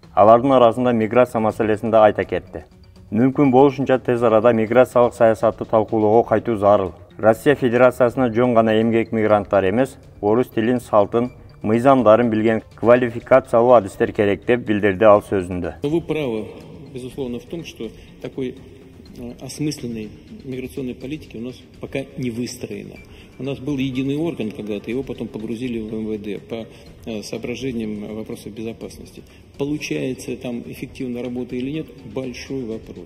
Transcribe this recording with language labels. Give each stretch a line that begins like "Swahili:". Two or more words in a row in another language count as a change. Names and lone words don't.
Kyrgyz: Алардын арасында миграция маселесин да айта кетти. Мүмкүн болушунча тез арада миграциялык саясатты талкуулоого кайтуу зарыл. Россия Федерациясына жөн гана эмгек мигранттар эмес, орус тилин, салтын, мыйзамдарын билген квалификациялуу адистер керек деп билдирди ал сөзүндө.
Russian: Вы правы, безусловно, в том, что такой осмысленной миграционной политики у нас пока не выстроено. У нас был единый орган когда-то, его потом погрузили в МВД по соображениям вопросов безопасности. Получается там эффективно работа или нет, большой вопрос.